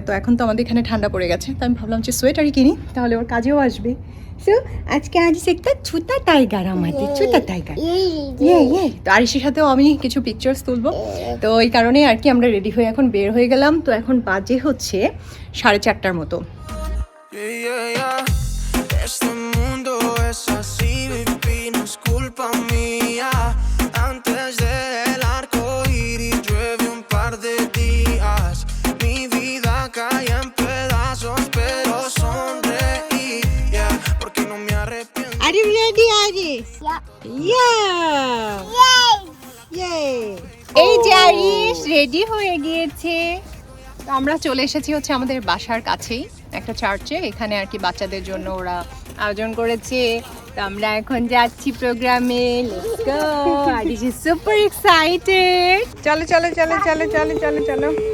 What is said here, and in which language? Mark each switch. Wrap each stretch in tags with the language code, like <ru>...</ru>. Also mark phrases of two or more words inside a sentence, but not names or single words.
<bn>তো এখন তো আমাদের এখানে ঠান্ডা পড়ে গেছে, তো আমি ভাবলাম যে সোয়েটারই কিনি, তাহলে ওর কাজেও আসবে। সো আজকে আরিশ একটা ছোটা টাইগার, আমাদের ছোটা টাইগার। তো আরিশের সাথেও আমি কিছু পিকচার্স তুলবো। তো এই কারণে আর কি আমরা রেডি হয়ে এখন বের হয়ে গেলাম। তো এখন বাজে হচ্ছে 4:30টার মতো।</bn> <es>Este mundo es así, baby, no es culpa mía. Antes del arco iris llueve un par de días. Mi vida cae en pedazos, pero sonreí, yeah, porque no me arrepiento.</es> <en>Are you ready, Arish? Yeah. Yay.</en> <bn>এই যে আরিশ রেডি হয়ে গিয়েছে। তো আমরা চলে এসেছি হচ্ছে আমাদের বাসার কাছেই একটা চার্চে। এখানে আর কি বাচ্চাদের জন্য ওরা আয়োজন করেছে। তো আমরা এখন যাচ্ছি প্রোগ্রামে।</bn> <en>let's go. Arish is super excited.</en> <bn>চলো চলো চলো চলো চলো চলো চলো।</bn>